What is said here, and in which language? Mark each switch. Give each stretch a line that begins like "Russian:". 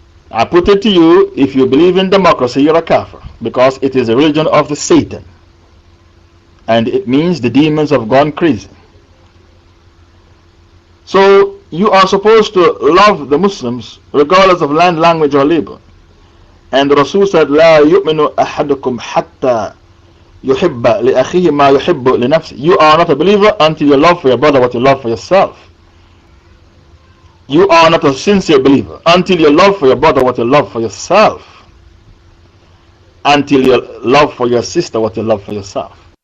English: I put it to you, if you believe in democracy, you're a kafir, because it is a religion of the Satan. And it means the demons have gone crazy. So you are supposed to love the Muslims regardless of land, language, or labor. And the Rasul said,
Arabic: لا يؤمن أحدكم حتى يحب لأخيه ما يحب لنفسه.
English: You are not a believer until you love for your brother what you love for yourself. You are not a sincere believer until you love for your brother what you love for yourself. Until you love for your sister what you love for yourself.